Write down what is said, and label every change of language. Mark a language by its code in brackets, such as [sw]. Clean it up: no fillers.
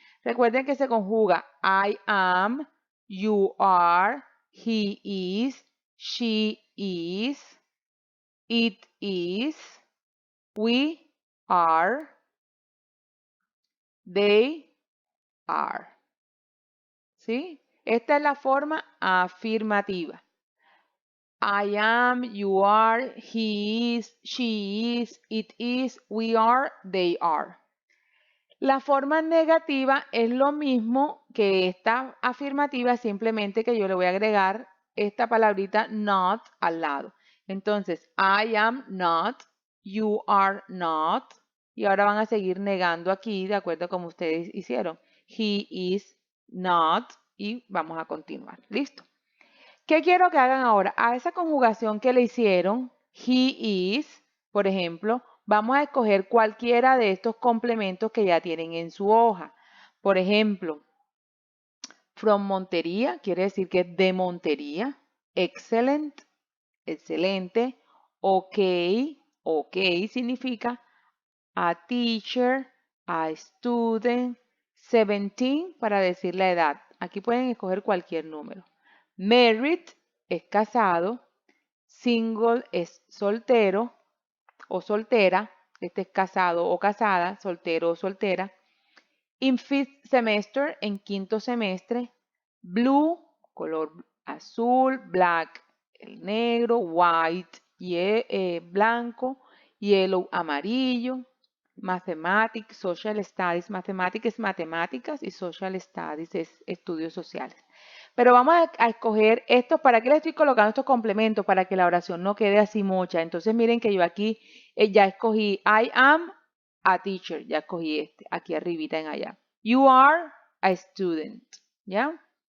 [es] Recuerden que se conjuga [en] I am, you are, he is, she is, it is, we are, they are. [es] ¿Sí? Esta es la forma afirmativa. [en] I am, you are, he is, she is, it is, we are, they are. [es] La forma negativa es lo mismo que esta afirmativa, simplemente que yo le voy a agregar esta palabrita not al lado. Entonces, [en] I am not, you are not, [es] y ahora van a seguir negando aquí de acuerdo a como ustedes hicieron. [en] He is not, [es] y vamos a continuar. ¿Listo? ¿Qué quiero que hagan ahora? A esa conjugación que le hicieron, [en] he is, [es] por ejemplo, vamos a escoger cualquiera de estos complementos que ya tienen en su hoja. Por ejemplo, [en] from Montería, [es] quiere decir que es de Montería. [en] Excellent, [es] excelente. Ok, ok significa [en] a teacher, a student. [es] 17 para decir la edad. Aquí pueden escoger cualquier número. Married es casado. Single es soltero o soltera. Este es casado o casada, soltero o soltera. [en] In fifth semester, [es] en quinto semestre. Blue, color azul. Black, el negro. White, blanco. Yellow, amarillo. [en] Mathematics, Social Studies. [es] Mathematics es matemáticas y Social Studies es estudios sociales. Pero vamos a escoger estos. ¿Para qué le estoy colocando estos complementos? Para que la oración no quede así mucha. Entonces miren que yo aquí ya escogí [en] I am a teacher. [es] Ya escogí este, aquí arribita en allá. [en] You are a student. [es] ¿Ya?